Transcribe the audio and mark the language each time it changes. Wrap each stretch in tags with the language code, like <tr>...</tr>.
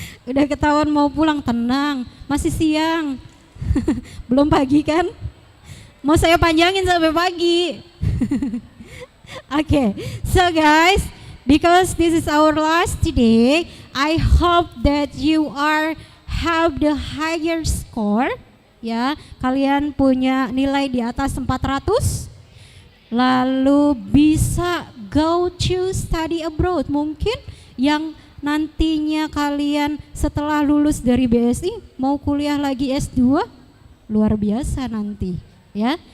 <id>Udah ketahuan mau pulang, tenang, masih siang. Belum pagi kan? Mau saya panjangin sampai pagi.</id> <en>Okay, so guys, because this is our last day, I hope that you have the higher score.</en> <id>Ya, kalian punya nilai di atas 400. Lalu bisa</id> <en>go to study abroad.</en> <id>Mungkin yang nantinya kalian setelah lulus dari BSI mau kuliah lagi S2, luar biasa nanti ya.</id>